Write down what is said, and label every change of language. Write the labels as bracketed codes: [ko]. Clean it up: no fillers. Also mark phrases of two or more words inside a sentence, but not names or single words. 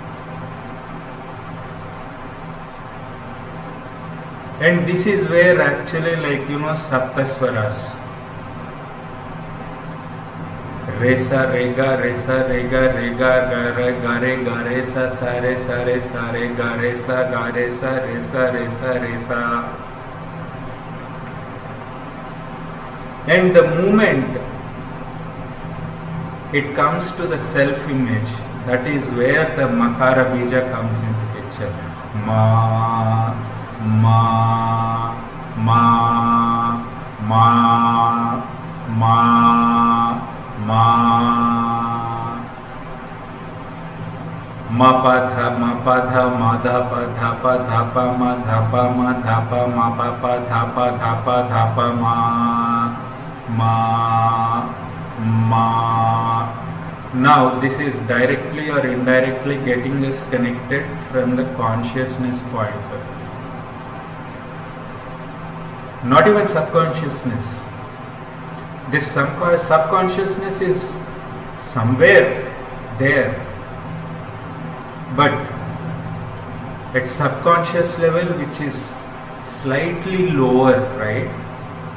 [en] And this is where actually, Saptaswaras, Resa, Rega, Resa, Rega, Rega, Gare, Gare, Gare, Sa, Sare, Sare, Sare, Gare, Sa, Gare, Sa, Resa, Resa, Resa. And the moment it comes to the self-image, that is where the [sa] Makara Bija [en] comes into picture. Ma, Ma, Ma, Ma, Ma, Ma, Ma pa tha, ma dha pa ma dha pa ma pa dha pa ma. Now this is directly or indirectly getting us connected from the consciousness point of view. Not even subconsciousness. This subconsciousness is somewhere there, but at subconscious level, which is slightly lower, right?